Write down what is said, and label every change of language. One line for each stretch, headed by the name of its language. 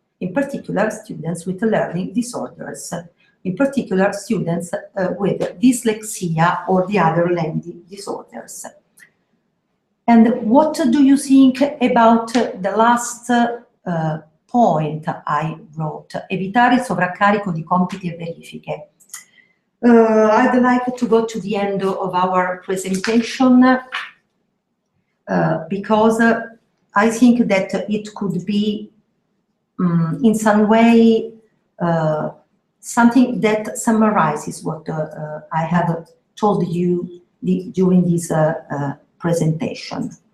English: In particular, students with learning disorders. In particular, students with dyslexia or the other learning disorders. And what do you think about the last point I wrote?
Italian: Evitare sovraccarico di compiti e verifiche.
English: I'd like to go to the end of our presentation because I think that it could be in some way something that summarizes what I have told you during this presentation.